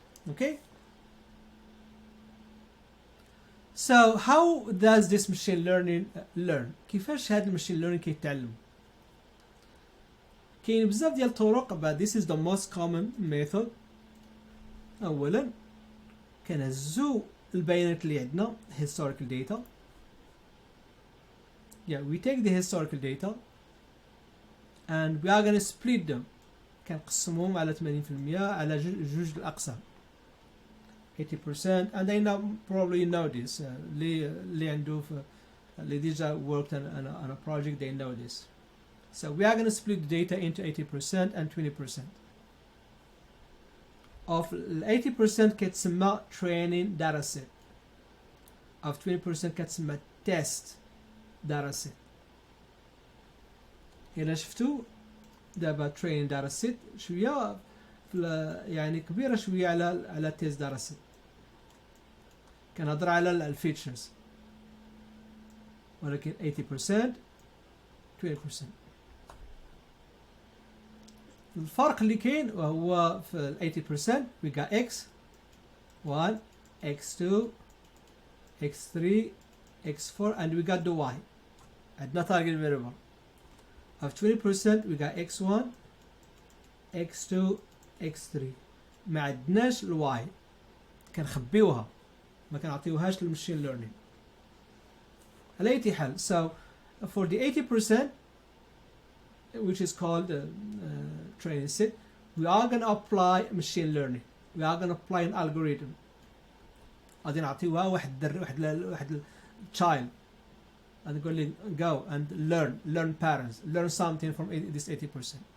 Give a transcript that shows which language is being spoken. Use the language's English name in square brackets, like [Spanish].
[English] Okay, so how does this machine learning learn? [Arabic] كيفاش هذا المشين learning كيتعلم؟ كاين بزاف ديال الطرق [English] but this is the most common method. [Arabic] اولا كنهزو البيانات اللي عندنا historical data. [English] We take the historical data and we are going to split them. [Arabic] كنقسمهم على 80% على جوج الأقسام 80%. [English] and I probably know this [Arabic] اللي عنده اللي ديجا [English] worked on a project they know this. So we are going to split the data into 80% and 20%. [Arabic] of 80% كتسمى training data set. of 20% كتسمى test data set. إلا شفتوا دابا training data set شوية يعني كبيرة شوية على test data set. كنهضر على الفيتشرز ولكن 80% 20%. الفرق اللي كاين وهو في ال 80% [English] we got x1 x2 x3 x4 and we got the y. [Arabic] عندنا [English] target variable. of 20% we got x1 x2 x3. [Arabic] ما عندناش الواي كنخبيوها ما كنعطيوهاش للمشين ليرنين. على اي حال [English] so for the 80% which is called training set we are going to apply machine learning. we are going to apply an algorithm. [Arabic] غادي نعطيوها واحد [English] child [Arabic] غادي نقول لي [English] go and learn patterns, learn something from this 80%.